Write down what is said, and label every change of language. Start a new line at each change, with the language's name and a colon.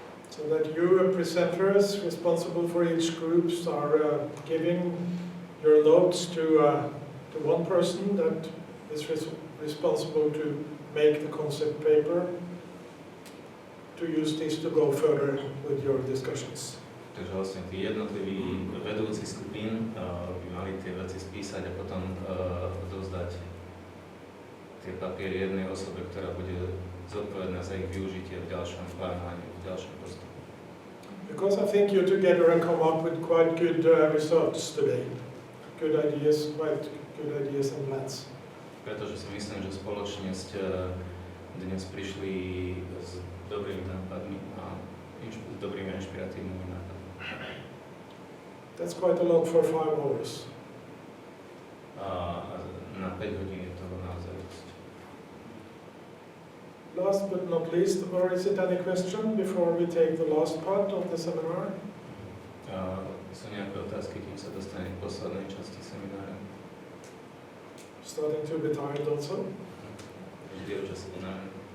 English: So that you presenters responsible for each group are giving your notes to one person that is responsible to make the concept paper, to use this to go further with your discussions.
Slovak: Takže vlastne tí jednotliví vedúci skupín by mali tie veci spísať a potom odovzdať tie papiery jednej osobe, ktorá bude zodpovedná za ich využitie v ďalšom plánovaní, v ďalšom postupu.
English: Because I think you together have come up with quite good results today. Good ideas and plans.
Slovak: Pretože si myslím, že spoločne ste dnes prišli s dobrými nápadmi a dobrými inšpiratívnymi nápadmi.
English: That's quite a lot for 5 hours.
Slovak: A na 5 hodín je to naozaj dosť.
English: Last but not least, or is it any question before we take the last part of the seminar?
Slovak: Sú nejaké otázky, kým sa dostane k poslednej časti seminára?
English: Starting to be tired also.
Slovak: Vždy je čas unavený.